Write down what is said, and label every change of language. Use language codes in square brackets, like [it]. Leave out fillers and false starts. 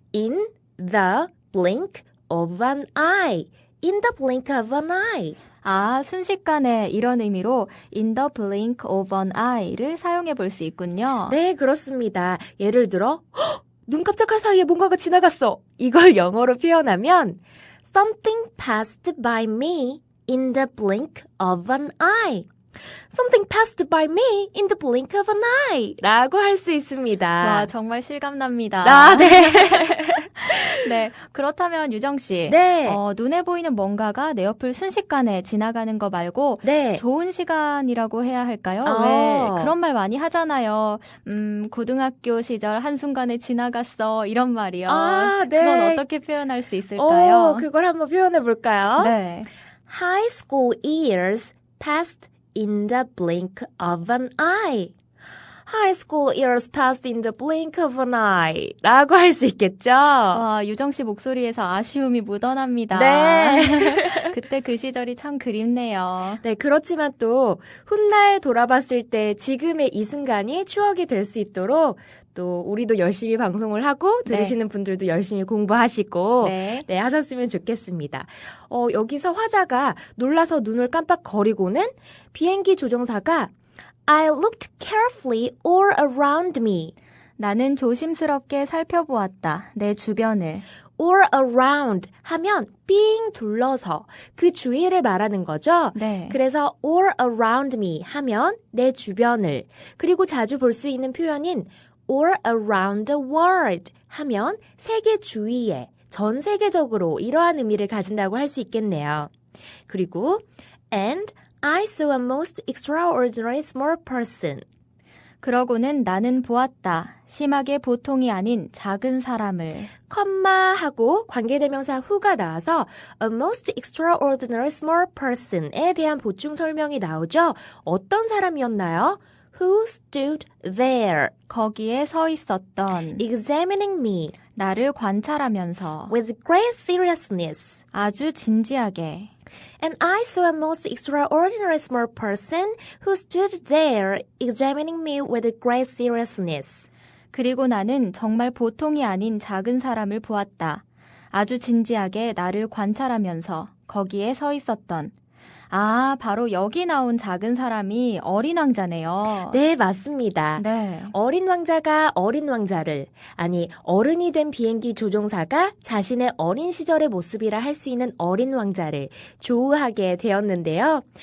[en] In the blink of an eye. In the blink of an eye. [ko] 순식간에 이런 의미로 [en] in the blink of an eye [ko] 를 사용해 볼 수 있군요. 네, 그렇습니다. 예를 들어 눈 깜짝할 사이에 뭔가가 지나갔어. 이걸 영어로 표현하면 [en] Something passed by me in the blink of an eye. Something passed by me in the blink of an eye [ko] 라고 할 수 있습니다. 와, 정말 실감납니다. 네. 네. 그렇다면 유정씨. 네. 눈에 보이는 뭔가가 내 옆을 순식간에 지나가는 거 말고 네. 좋은 시간이라고 해야 할까요? 아. 왜 그런 말 많이 하잖아요. 고등학교 시절 한순간에 지나갔어. 이런 말이요. 네. 그건 어떻게 표현할 수 있을까요? 그걸 한번 표현해 볼까요? 네. [en] High school years passed in the blink of an eye. High school years passed in the blink of an eye. [ko] 라고 할 수 있겠죠? 와, 유정씨 목소리에서 아쉬움이 묻어납니다. 네. 그때 그 시절이 참 그립네요. 네, 그렇지만 또 훗날 돌아봤을 때 지금의 이 순간이 추억이 될 수 있도록 또 우리도 열심히 방송을 하고 들으시는 분들도 열심히 공부하시고 네. 네, 하셨으면 좋겠습니다. 여기서 화자가 놀라서 눈을 깜빡거리고는 비행기 조종사가 [en] I looked carefully all around me. [ko] 나는 조심스럽게 살펴보았다. 내 주변을. all around 하면 삥 둘러서 그 주위를 말하는 거죠. 네. 그래서 [en] all around me [ko] 하면 내 주변을 그리고 자주 볼 수 있는 표현인 [en] or around the world [ko] 하면 세계 주위에, 전 세계적으로 이러한 의미를 가진다고 할 수 있겠네요. 그리고 [en] and I saw a most extraordinary small person. [ko] 그러고는 나는 보았다. 심하게 보통이 아닌 작은 사람을. 컴마하고 관계대명사 who가 나와서 [en] a most extraordinary small person [ko] 에 대한 보충 설명이 나오죠. 어떤 사람이었나요? [en] Who stood there [ko] 거기에 서 있었던. [en] examining me [ko] 나를 관찰하면서. [en] with great seriousness. [ko] 아주 진지하게. [en] And I saw a most extraordinary small person who stood there examining me with great seriousness. [ko] 그리고 나는 정말 보통이 아닌 작은 사람을 보았다. 아주 진지하게 나를 관찰하면서 거기에 서 있었던. 아, 바로 여기 나온 작은 사람이 어린 왕자네요. 네, 맞습니다. 네. 어린 왕자가 어린 왕자를, 아니 어른이 된 비행기 조종사가 자신의 어린 시절의 모습이라 할 수 있는 어린 왕자를 조우하게 되었는데요.